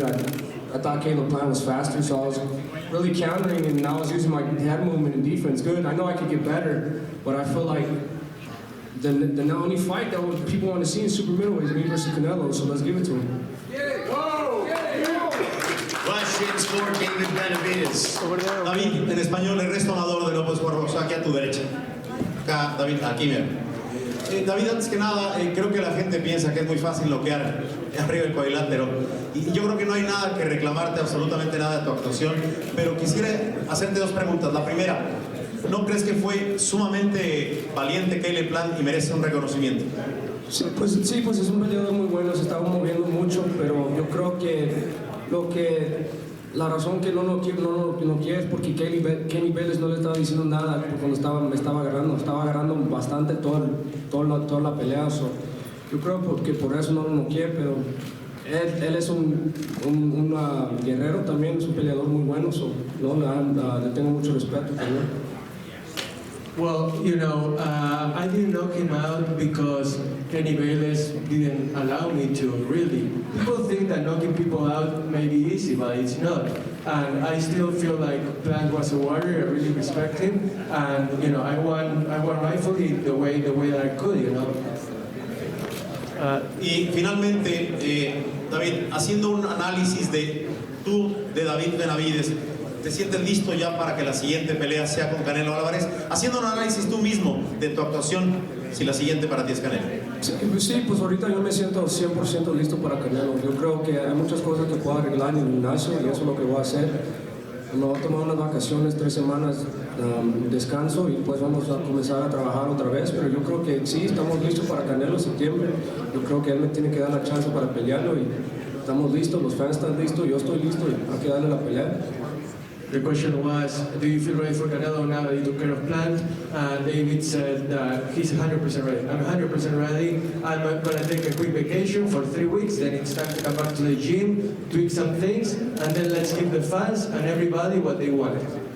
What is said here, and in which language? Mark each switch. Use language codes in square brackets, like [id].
[en] I thought Caleb Plant was faster, so I was really countering, and I was using my head movement and defense good. I know I could get better, but I feel like the only fight that people want to see in super middleweight is me versus Canelo, so let's give it to him. Questions for David Benavidez. [es] David, en español, el resto amador de López Guarrosa, aquí a tu derecha. Acá, David, aquí mira. David, antes que nada, creo que la gente piensa que es muy fácil noquear arriba del cuadrilátero. Y yo creo que no hay nada que reclamarte, absolutamente nada de tu actuación. Pero quisiera hacerte 2 preguntas. La primera, ¿no crees que fue sumamente valiente Caleb Plant y merece un reconocimiento? Sí, pues es un peleador muy bueno, se estaba moviendo mucho, pero yo creo que la razón que no quiere es porque Kenny Vélez no le estaba diciendo nada cuando me estaba agarrando bastante toda la pelea. So, yo creo que por eso no lo quiere, pero él es un guerrero también, es un peleador muy bueno, so, le tengo mucho respeto también. [en] Well, you know, I didn't knock him out because Kenny Bayless didn't allow me to, really. People think that knocking people out may be easy, but it's not. And I still feel like Plant was a warrior, I really respect him. And, you know, I won rightfully the way that I could, you know. [es] Y finalmente, David, haciendo un análisis de David Benavidez, ¿te sientes listo ya para que la siguiente pelea sea con Canelo Álvarez? Haciendo un análisis tú mismo de tu actuación, si la siguiente para ti es Canelo. Sí, pues ahorita yo me siento 100% listo para Canelo. Yo creo que hay muchas cosas que puedo arreglar en el gimnasio y eso es lo que voy a hacer. Me voy a tomar unas vacaciones, 3 semanas, descanso, y pues vamos a comenzar a trabajar otra vez. Pero yo creo que sí, estamos listos para Canelo en septiembre. Yo creo que él me tiene que dar la chance para pelearlo y estamos listos, los fans están listos, yo estoy listo y hay que darle la pelea. [en] The question was, do you feel ready for Canelo now that you took care of Plant? David said that he's 100% ready. I'm 100% ready. I'm going to take a quick vacation for 3 weeks, then it's time to come back to the gym, tweak some things, and then let's give the fans and everybody what they wanted.